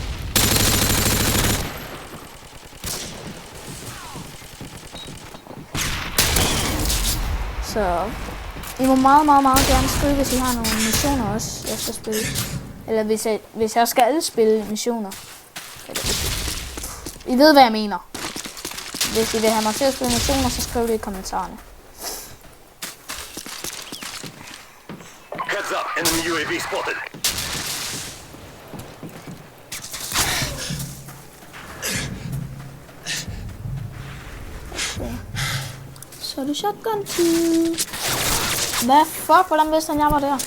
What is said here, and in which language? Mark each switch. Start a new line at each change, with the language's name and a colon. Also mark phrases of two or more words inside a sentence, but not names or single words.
Danish: Så I må meget gerne skrive, hvis I har nogle missioner også, jeg skal spille. Eller hvis jeg skal spille missioner. Eller I ved, hvad jeg mener. Hvis I vil have mig til at spille missioner, så skriv det i kommentarerne.
English: Heads up, enemy UAV spotted.
Danish: Okay. Så er det shotgun tid. Hvad fuck, hvordan vidste han, jeg var der?